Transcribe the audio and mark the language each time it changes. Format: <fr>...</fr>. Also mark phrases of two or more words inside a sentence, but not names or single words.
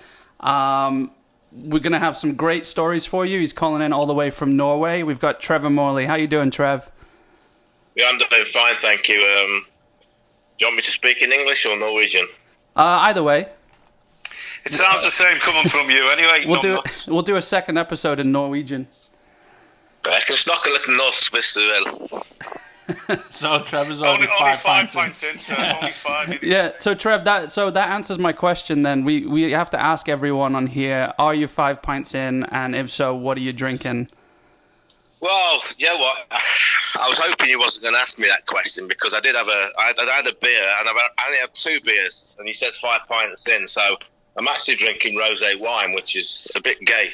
<en>We're going to have some great stories for you. He's calling in all the way from Norway. We've got Trevor Morley. How you doing, Trev? Yeah, I'm doing fine, thank you. Do you want me to speak in English or Norwegian? Either way. It sounds the same coming from you anyway. We'll do a second episode in Norwegian.</en> <no>Jeg kan snakke litt norsk hvis du vil.</no> <en>So Trevor's only only 5 pints in, so only 5 minutes. Yeah, so Trev, that answers my question then. We have to ask everyone on here, are you 5 pints in? And if so, what are you drinking? Well, you know what? I was hoping you wasn't going to ask me that question because I had a beer and I only had 2 beers and you said 5 pints in, so I'm actually drinking rosé wine, which is a bit gay.</en>